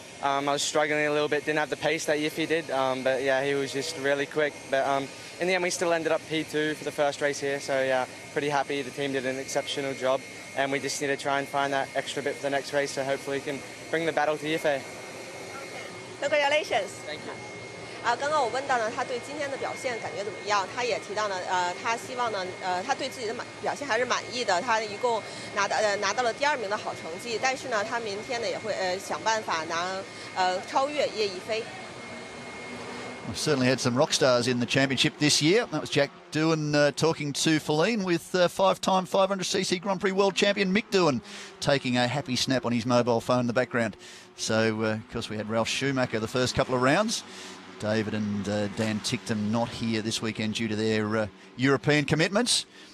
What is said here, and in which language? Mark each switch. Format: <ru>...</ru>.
<en>I was struggling a little bit, didn't have the pace that Yiffy did, but yeah, he was just really quick. But in the end, we still ended up P2 for the first race here, so yeah, pretty happy. The team did an exceptional job, and we just need to try and find that extra bit for the next race, so hopefully we can bring the battle to Yiffy. Congratulations. Thank you.</en> <zh>刚刚我问到呢，他对今天的表现感觉怎么样？他也提到呢，他希望呢，他对自己的表现还是满意的。他一共拿到了第2名的好成绩，但是呢，他明天呢也会想办法超越叶一飞。</zh> <en>We've certainly had some rock stars in the championship this year. That was Jack Doohan talking to Feline with 5-time 500cc Grand Prix world champion Mick Doohan taking a happy snap on his mobile phone in the background. So, of course, we had Ralph Schumacher the first couple of rounds. David and Dan Ticktum not here this weekend due to their European commitments.</en>